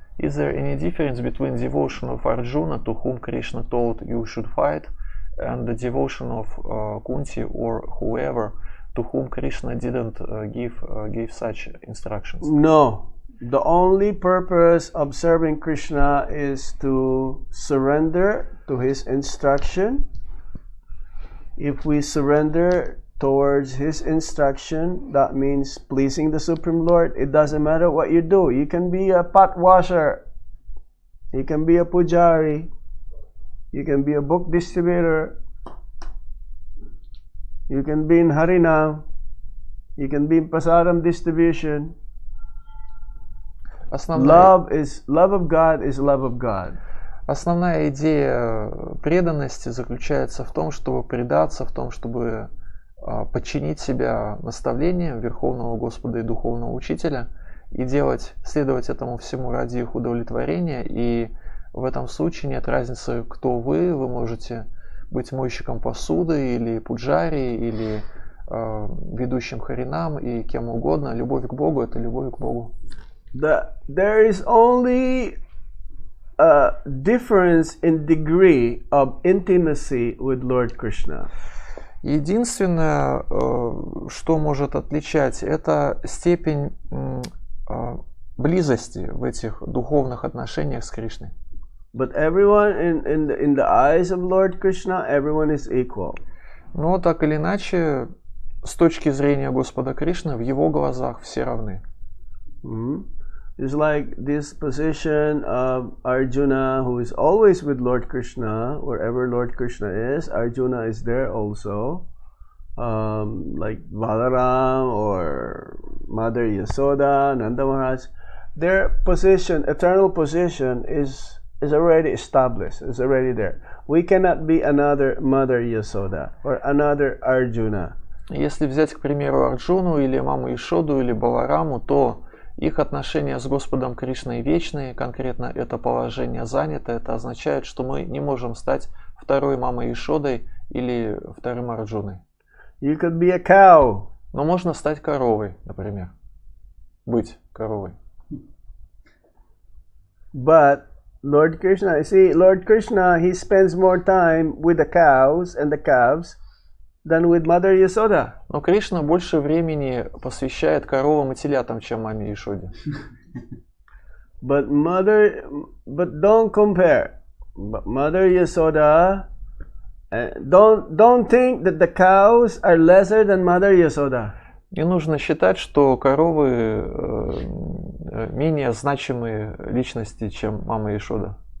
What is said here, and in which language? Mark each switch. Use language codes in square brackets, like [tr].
[en] Is there any difference between devotion of Arjuna, to whom Krishna told you should fight, and the devotion of Kunti or whoever, to whom Krishna didn't give such instructions? No. The only purpose of serving Krishna is to surrender to his instruction. If we surrender towards his instruction, that means pleasing the Supreme Lord. It doesn't matter what you do. You can be a pot washer. You can be a pujari. You can be a book distributor. You can be in Harinam. You can be in Prasadam distribution. [ru] Основная, [en] Love of God is love of God. [ru] основная идея преданности заключается в том, чтобы предаться, в том, чтобы подчинить себя наставлениям Верховного Господа и Духовного Учителя и следовать этому всему ради их удовлетворения. И в этом случае нет разницы, кто вы можете быть мойщиком посуды или пуджари, или ведущим харинам и кем угодно. Любовь к Богу – это любовь к Богу. [en] There is only a difference in degree of intimacy with Lord Krishna. [ru] Единственное, что может отличать, это степень близости в этих духовных отношениях с Кришной. [en] But everyone in the eyes of Lord Krishna, everyone is equal. [ru] Но так или иначе, с точки зрения Господа Кришны, в его глазах все равны. [en] It's like this position of Arjuna, who is always with Lord Krishna. Wherever Lord Krishna is, Arjuna is there also. Like Balaram or Mother Yasoda, Nanda Maharaj. Their position, eternal position, is already established. It's already there. We cannot be another Mother Yasoda or another Arjuna. [ru] Если взять, к примеру, Арджуну или маму Ишоду или Балараму, то их отношения с Господом Кришной вечные, конкретно это положение занято, это означает, что мы не можем стать второй мамой Ишодой или вторым Арджуной. [en] You could be a cow. [ru] Но можно стать коровой, например. Быть коровой. [en] But Lord Krishna, see, Lord Krishna, he spends more time with the cows and the calves than with Mother Yasoda. [ru] Но Кришна больше времени посвящает коровам и телятам, чем маме Ишоде. [en] But don't compare. But Mother Yasoda, don't think that the cows are lesser than Mother Yasoda. [ru] Не нужно считать, что коровы менее значимые личности, чем мама Ишода.